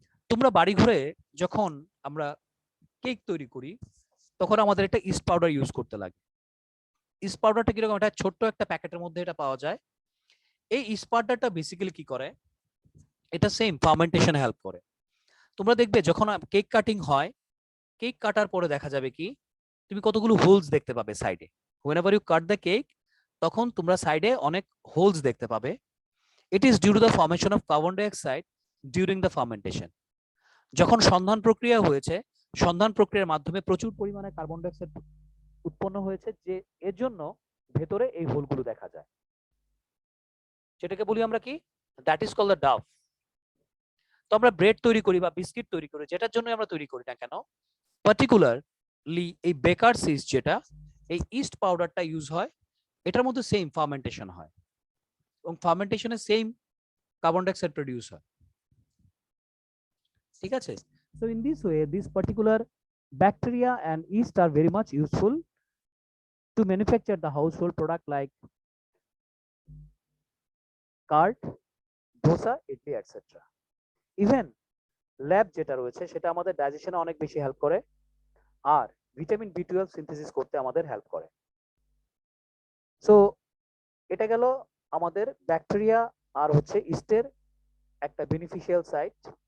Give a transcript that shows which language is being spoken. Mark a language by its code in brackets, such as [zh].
[bn] তোমরা বাড়ি ঘরে যখন আমরা কেক তৈরি করি তখন আমাদের একটা ইস্ট পাউডার ইউজ করতে লাগে। ইস্ট পাউডারটা কিরকম? এটা ছোট্ট একটা প্যাকেটের মধ্যে এটা পাওয়া যায়। এই ইস্ট পাউডারটা বেসিক্যালি কি করে, এটা সেম ফার্মেন্টেশনে হেল্প করে। তোমরা দেখবে যখন কেক কাটিং হয়, কেক কাটার পরে দেখা যাবে কি তুমি কতগুলো হোলস দেখতে পাবে সাইডে। [en] whenever you cut the cake, [bn] তখন তোমরা সাইডে অনেক হোলস দেখতে পাবে। [en] It is due to the formation of carbon dioxide during the fermentation. [bn] যখন সন্ধান প্রক্রিয়া হয়েছে, সন্ধান প্রক্রিয়ার মাধ্যমে প্রচুর পরিমাণে কার্বন ডাইঅক্সাইড উৎপন্ন হয়েছে, যে এর জন্য ভেতরে এই হোলগুলো দেখা যায়, যেটাকে বলি আমরা কি, [en] That is called the dough. [bn] তো আমরা ব্রেড তৈরি করি বা বিস্কিট তৈরি করি, যেটার জন্য আমরা তৈরি করি না কেন, পার্টিকুলারলি এই বেকার ইস্ট, যেটা এই ইস্ট পাউডারটা ইউজ হয়, এটার মধ্যে সেম ফার্মেন্টেশন হয় এবং ফার্মেন্টেশনে সেম কার্বন ডাইঅক্সাইড প্রডিউস হয়। ঠিক আছে? [en] So in this way this particular bacteria and yeast are very much useful to manufacture the household product like cart, dosa, idli, etc. [bn] Even lab যেটা রয়েছে সেটা আমাদের ডাইজেশনে অনেক বেশি হেল্প করে, আর ভিটামিন বি12 সিনথেসিস করতে আমাদের হেল্প করে। সো এটা গেল আমাদের ব্যাকটেরিয়া আর হচ্ছে ইস্টের একটা বেনিফিশিয়াল সাইট।